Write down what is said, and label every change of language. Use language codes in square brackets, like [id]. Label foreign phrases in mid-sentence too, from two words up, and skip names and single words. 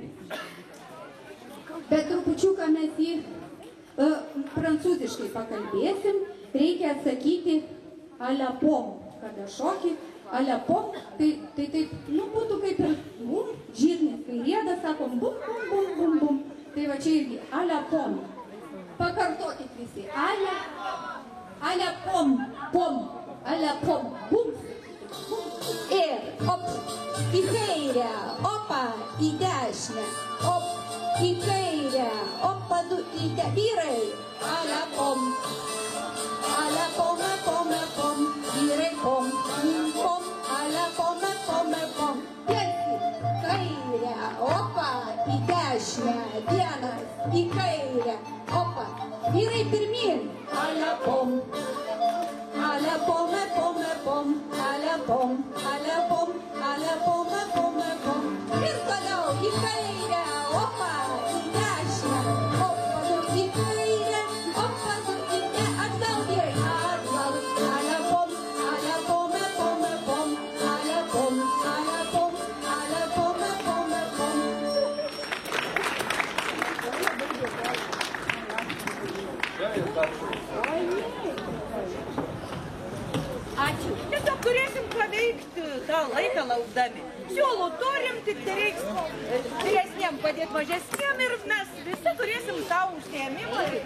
[lt] Bet trupučiuką mes jį prancūziškai pakalbėsim. Reikia atsakyti aliapom. Kada šoki aliapom, tai taip, nu, būtų kaip ir bum, žirnis. Kai rieda, sakom bum, bum, bum, bum, bum. Tai va čia irgi aliapom. Pakartokit visi. Aliapom, pom, aliapom, bum, bum. Ir op, į kairę, opa, į dešinę, op, į kairę, opa, du, į dešinę. Vyrai, aliapom, aliapom, pom, pom, vyrai, pom, pom, aliapom, pom, pom. Tiesi, kairę, opa, į dešinę, vienas, į kairę, opa. Vyrai pirmyn, aliapom, aliapom, pom, pom, aliapom, aliapom, aliapom, pom, pom. Ir toliau į kairę, opa, į dešinę, opa, į kairę, opa, į dešinę, atgal vyrai, atgal, aliapom, aliapom, pom, pom, aliapom, aliapom, aliapom, pom, pom. Ačiū. Tiesiog turėsim ką veikti tą laiką laukdami. Siūlų turim, tik tai reiks vyresniem padėti mažesniem ir mes visi turėsim savo užsiėmimą.